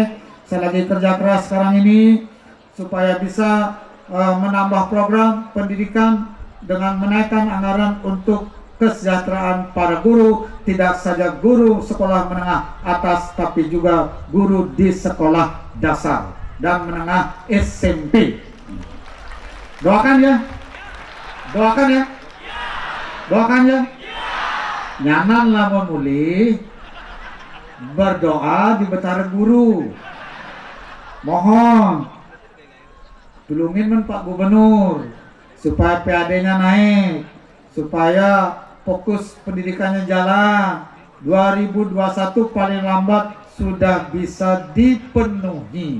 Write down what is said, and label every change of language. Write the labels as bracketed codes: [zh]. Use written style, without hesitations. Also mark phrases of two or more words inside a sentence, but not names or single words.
[id] Saya lagi kerja keras sekarang ini supaya bisa menambah program pendidikan dengan menaikkan anggaran untuk kesejahteraan para guru, tidak saja guru sekolah menengah atas tapi juga guru di sekolah dasar dan menengah SMP. Doakan ya, doakan ya, doakan ya. [ban] Nyanan lamun mulih berdoa di Betara Guru. [id] Mohon tulungin Pak Gubernur supaya PAD-nya naik, supaya fokus pendidikannya jalan. 2021 paling lambat sudah bisa dipenuhi.